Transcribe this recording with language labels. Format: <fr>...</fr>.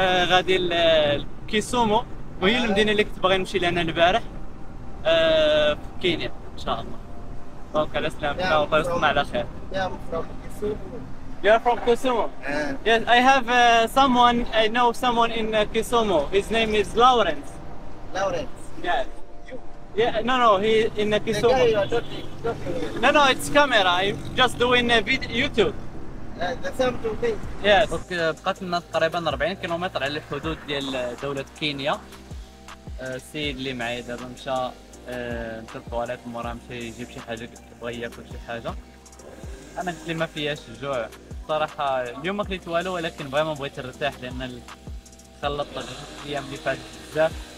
<ar>غادي لكيسومو، وهي المدينة اللي كنت باغي نمشي لها انا البارح. في كينيا ان شاء الله. دونك على سلامتنا والله يوصلنا على خير.</ar> <en>Yeah, I'm from Kisumu. You are from Kisumu? Yes, I have someone. I know someone in Kisumu. His name is Lawrence. Lawrence. Yes. Yeah. No. He in The guy Kisumu. you are talking. No. It's camera. I'm just doing a video YouTube. The same to me. Yes.</en> <ar>بقات لنا تقريبا 40 كيلومتر على الحدود ديال دولة كينيا. السيد اللي معايا دابا مشى الطواليت مورا مشى يجيب شي حاجة بغى ياكل شي حاجة. أنا قلت لي ما فياش الجوع. صراحة اليوم ما كليت والو، ولكن فريمون بغيت نرتاح لأن خلطت الأيام اللي فاتت بزاف.</ar>